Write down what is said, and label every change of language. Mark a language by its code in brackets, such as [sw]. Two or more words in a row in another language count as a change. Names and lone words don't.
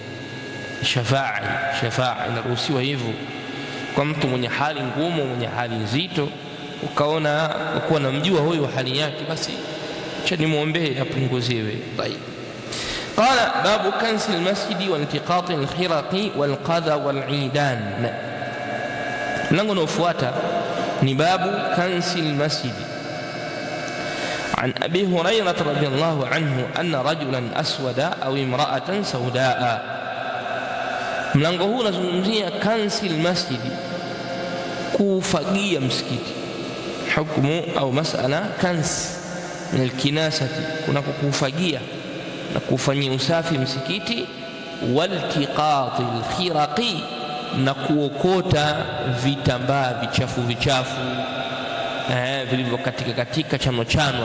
[sw] Shafaa inaruhusiwa hivyo kwa mtu mwenye hali ngumu, mwenye hali nzito, ukaona uko namjua huyo hali yake, basi acha nimwombee apunguziwe. Tayeb. [ar] قال باب كنس المسجد والتقاط الخرق والقذى والعيدان. [sw] Mlango unaofuata ni [ar] باب كنس المسجد. عن أبي هريرة رضي الله عنه أن رجلا أسودا أو امرأة سوداء. [sw] mlango huu unazungumzia [ar] كنس المسجد, [sw] kufagia msikiti. Hukumu au masala [ar] كنس من الكناسة, [sw] kuna kufagia na kufanyia usafi msikiti. [ar] والتقاط الخرق, [sw] na kuokota vitambaa vichafu vilivyo katika chanwa.